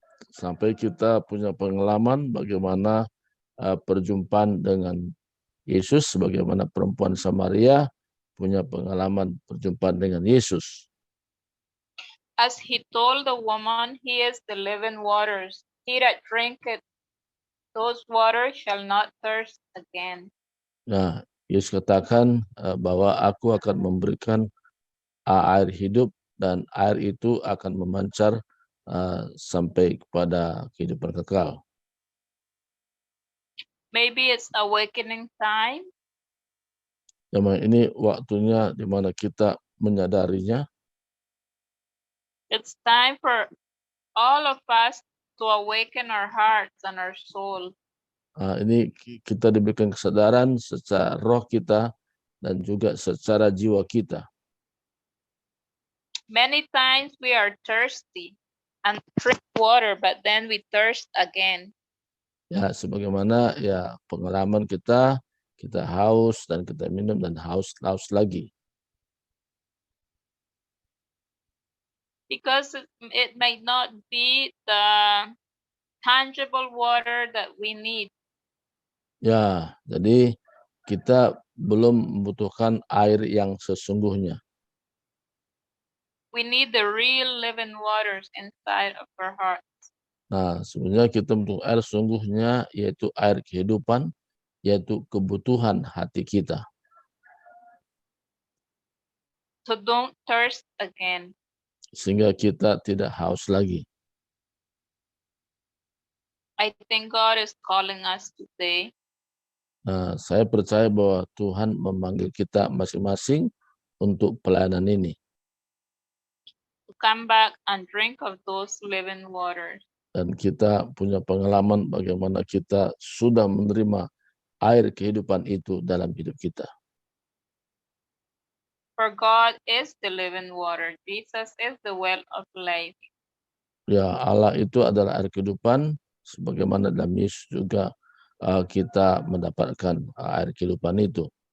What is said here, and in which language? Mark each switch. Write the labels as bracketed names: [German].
[Indonesian] Sampai kita punya pengalaman bagaimana perjumpaan dengan Yesus, sebagaimana perempuan Samaria punya pengalaman perjumpaan dengan Yesus. [English] As he told the woman, he is the living waters. He that drinketh those waters shall not thirst again. [Indonesian] Nah, Yesus katakan bahwa aku akan memberikan air hidup dan air itu akan memancar sampai kepada kehidupan kekal. [English] Maybe it's awakening time. [Indonesian] Memang ini waktunya di mana kita menyadarinya. [English] It's time for all of us to awaken our hearts and our soul. [Indonesian] Ini kita diberikan kesadaran secara roh kita dan juga secara jiwa kita. [English] Many times we are thirsty and drink water, but then we thirst again. [Indonesian] Ya, sebagaimana ya pengalaman kita haus dan kita minum dan haus lagi. [English] Because it may not be the tangible water that we need. [Indonesian] Ya, jadi kita belum membutuhkan air yang sesungguhnya. [English] We need the real living waters inside of our heart. [Indonesian] Nah, sebenarnya kita butuh air sungguhnya, yaitu air kehidupan, yaitu kebutuhan hati kita. [English] So don't thirst again. [Indonesian] Sehingga kita tidak haus lagi. [English] I think God is calling us today. [Indonesian] Nah, saya percaya bahwa Tuhan memanggil kita masing-masing untuk pelayanan ini. [English] to come back and drink of those living waters. [Indonesian] Dan kita punya pengalaman bagaimana kita sudah menerima air kehidupan itu dalam hidup kita. [English] For God is the living water. Jesus is the well of life. [Indonesian] Ya, Allah itu adalah air kehidupan, sebagaimana dalam Yesus juga kita mendapatkan air kehidupan itu.